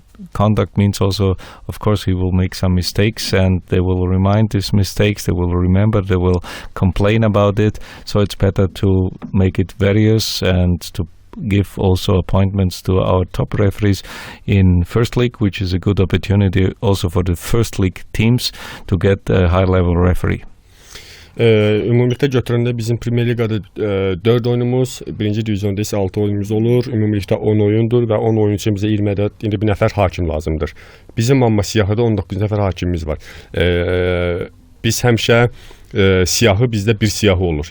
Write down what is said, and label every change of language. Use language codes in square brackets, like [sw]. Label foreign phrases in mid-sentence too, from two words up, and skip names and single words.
[en] Contact means also, of course, he will make some mistakes and they will remind these mistakes, they will remember, they will complain about it. So it's better to make it various and to give also appointments to our top referees in First League, which is a good opportunity also for the First League teams to get a high-level referee. [az] Ümumilikdə götürəndə bizim Premyer Liqada 4 oyunumuz, birinci divizyonda isə 6 oyunumuz olur. Ümumilikdə 10 oyundur və 10 oyun üçün bizə 20 ədəd, indi bir nəfər hakim lazımdır. Bizim amma siyahıda 19 nəfər hakimimiz var. Biz həmişə siyahı bizdə bir siyahı olur.